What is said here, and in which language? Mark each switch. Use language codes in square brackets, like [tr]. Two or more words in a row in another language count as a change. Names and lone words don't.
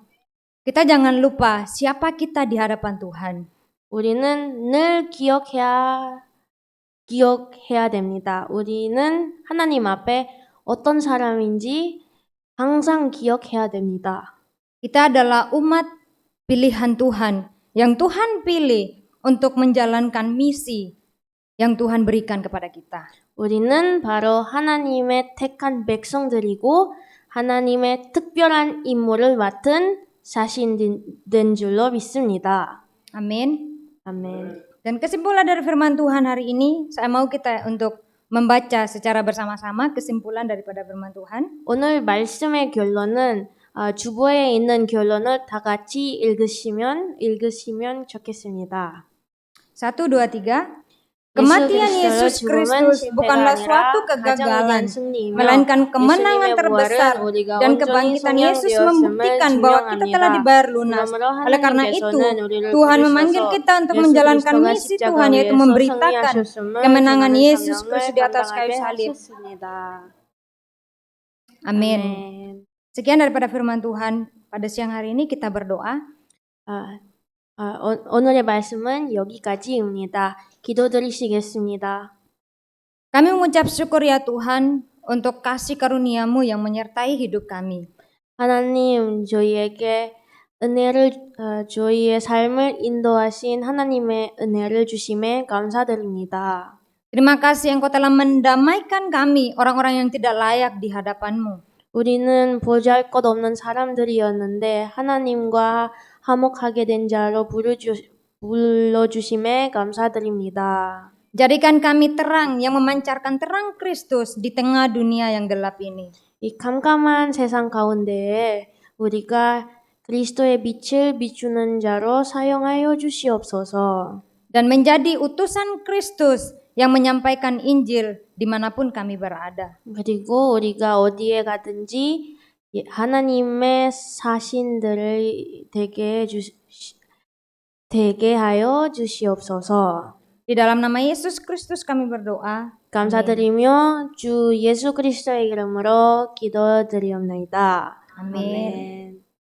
[id] Kita jangan lupa siapa kita di hadapan Tuhan. [ko] 우리는 늘 기억해야 됩니다. 우리는 하나님 앞에 어떤 사람인지 항상 기억해야 됩니다. [id] Kita adalah umat pilihan Tuhan yang Tuhan pilih untuk menjalankan misi yang Tuhan berikan kepada kita. [ko] 우리는 바로 하나님의 택한 백성들이고 하나님의 특별한 임무를 맡은 자신된 줄로 믿습니다. [id] Amin. [ko] 아멘. [id] Dan kesimpulan dari firman Tuhan hari ini, saya mau kita untuk membaca secara bersama-sama kesimpulan daripada firman Tuhan. [ko] 오늘 말씀의 결론은 주보에 있는 결론을 다 같이 읽으시면 좋겠습니다. [id] 1, 2, 3. Kematian Yesus Kristus bukanlah suatu kegagalan, melainkan kemenangan terbesar, dan kebangkitan Yesus membuktikan bahwa kita telah dibayar lunas. Oleh karena itu, Tuhan memanggil kita untuk menjalankan misi Tuhan, yaitu memberitakan kemenangan Yesus Kristus di atas kayu salib. Amin. Sekian daripada firman Tuhan pada siang hari ini, kita berdoa. [ko] 오늘의 말씀은 여기까지입니다. 기도드리시겠습니다. [id] Kami mengucap syukur ya Tuhan untuk kasih karunia-Mu yang menyertai hidup kami. [ko] 하나님, 저희의 삶을 인도하신 하나님의 은혜를 주심에 감사드립니다. [id] Terima kasih Engkau telah mendamaikan kami, orang-orang yang tidak layak di hadapan-Mu. [ko] 우리는 보잘것없는 사람들이었는데 하나님과 화목하게 된 자로 불러주심에 감사드립니다. [id] Jadikan kami terang yang memancarkan terang Kristus di tengah dunia yang gelap ini. [ko] 이 캄캄한 세상 가운데에 우리가 그리스도의 빛을 비추는 자로 사용하여 주시옵소서. [id] Dan menjadi utusan Kristus yang menyampaikan Injil dimanapun kami berada. [ko] 그리고 우리가 어디에 가든지 하나님의 사신들을 되게 하여 주시옵소서. [id] Di dalam nama Yesus Kristus kami berdoa. [ko] 감사드리며 주 예수 그리스도의 이름으로 기도드리옵나이다. 아멘. 아멘.